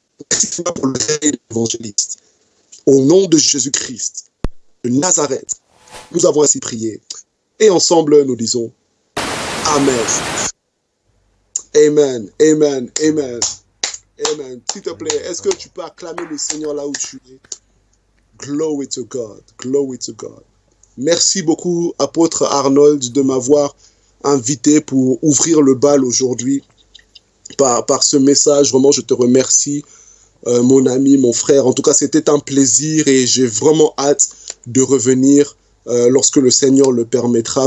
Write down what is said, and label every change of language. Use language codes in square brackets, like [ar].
[fr] Merci, Seigneur, pour le réveil de l'évangéliste. Au nom de Jésus-Christ, de Nazareth, nous avons ainsi prié. Et ensemble, nous disons Amen. Amen, amen, amen, amen. S'il te plaît, est-ce que tu peux acclamer le Seigneur là où tu es? [en] Glory to God, glory to God. [fr] Merci beaucoup, apôtre Arnold, de m'avoir invité pour ouvrir le bal aujourd'hui par ce message. Vraiment, je te remercie mon ami, mon frère. En tout cas, c'était un plaisir et j'ai vraiment hâte de revenir lorsque le Seigneur le permettra.